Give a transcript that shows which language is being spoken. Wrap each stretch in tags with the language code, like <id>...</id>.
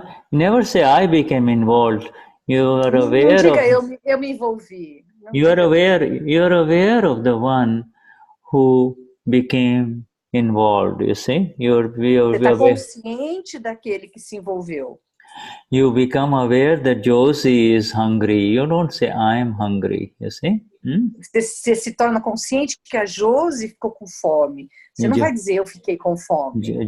<en>Never say I became involved. You are aware</en> <pt>não diga eu me envolvi.</pt> <en>You are aware of the one who became involved. You see,</en> <pt>Você está consciente daquele que se envolveu.</pt> <en>You become aware that Josie is hungry. You don't say I am hungry. You see.</en> <pt>Você se torna consciente que a Josie ficou com fome. Você não vai dizer eu fiquei com fome.</pt>